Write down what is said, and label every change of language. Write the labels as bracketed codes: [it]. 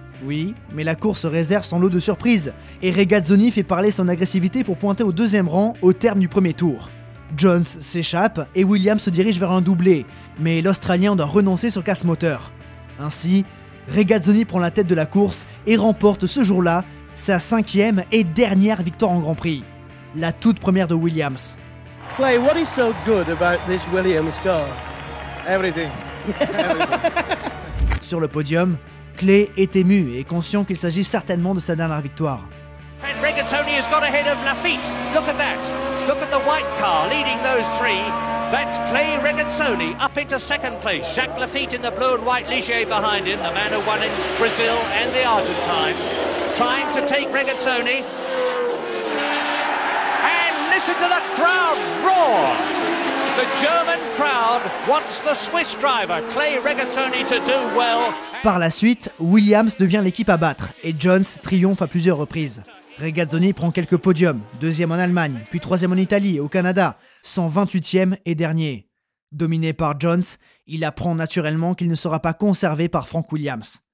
[fr] Oui, mais la course réserve son lot de surprises, et Regazzoni fait parler son agressivité pour pointer au 2e rang au terme du premier tour. Jones s'échappe et Williams se dirige vers un doublé, mais l'Australien doit renoncer sur casse moteur. Ainsi, Regazzoni prend la tête de la course et remporte ce jour-là sa 5e et dernière victoire en Grand Prix, la toute première de Williams. [en] Clay, what is so good about this Williams car? Everything. [fr] Sur le podium, Clay est ému et est conscient qu'il s'agit certainement de sa dernière victoire. [en] And Regazzoni has got ahead of Lafitte. Look at that. Look at the white car leading those three. That's Clay Regazzoni up into second place. Jacques Lafitte in the blue and white, Ligier behind him, the man who won in Brazil and the Argentine. Trying to take Regazzoni. And listen to the crowd roar. The German crowd wants the Swiss driver, Clay Regazzoni, to do well. [fr] Par la suite, Williams devient l'équipe à battre et Jones triomphe à plusieurs reprises. Regazzoni prend quelques podiums, deuxième en Allemagne, puis troisième en Italie et au Canada, 128e et dernier. Dominé par Jones, il apprend naturellement qu'il ne sera pas conservé par Frank Williams.